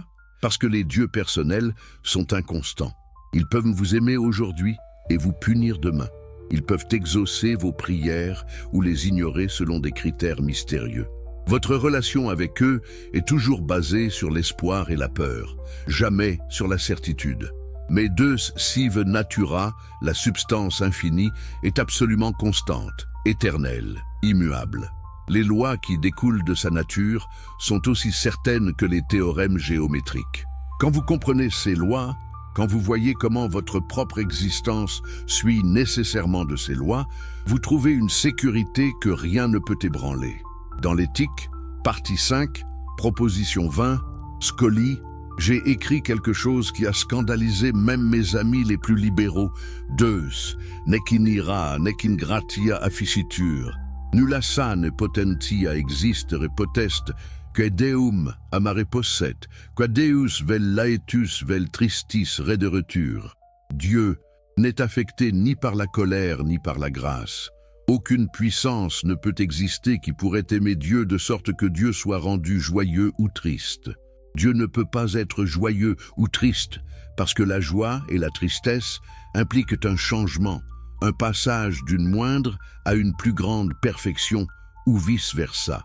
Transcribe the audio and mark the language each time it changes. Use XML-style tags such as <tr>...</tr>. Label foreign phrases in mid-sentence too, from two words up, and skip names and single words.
<fr>Parce que les dieux personnels sont inconstants. Ils peuvent vous aimer aujourd'hui et vous punir demain. Ils peuvent exaucer vos prières ou les ignorer selon des critères mystérieux. Votre relation avec eux est toujours basée sur l'espoir et la peur, jamais sur la certitude.</fr> <la>Mais Deus sive natura,</la> <fr>la substance infinie, est absolument constante, éternelle, immuable. Les lois qui découlent de sa nature sont aussi certaines que les théorèmes géométriques. Quand vous comprenez ces lois, quand vous voyez comment votre propre existence suit nécessairement de ces lois, vous trouvez une sécurité que rien ne peut ébranler. Dans l'éthique, partie 5, proposition 20, Scoli, j'ai écrit quelque chose qui a scandalisé même mes amis les plus libéraux.</fr> <la>Deus, nec in ira, nec in gratia afficitur. Nulla sane potentia existere potest, que Deum amare posset, qua Deus vel laetus vel tristis rederetur.</la> <fr>Dieu n'est affecté ni par la colère ni par la grâce. Aucune puissance ne peut exister qui pourrait aimer Dieu de sorte que Dieu soit rendu joyeux ou triste. Dieu ne peut pas être joyeux ou triste parce que la joie et la tristesse impliquent un changement, un passage d'une moindre à une plus grande perfection ou vice-versa.</fr>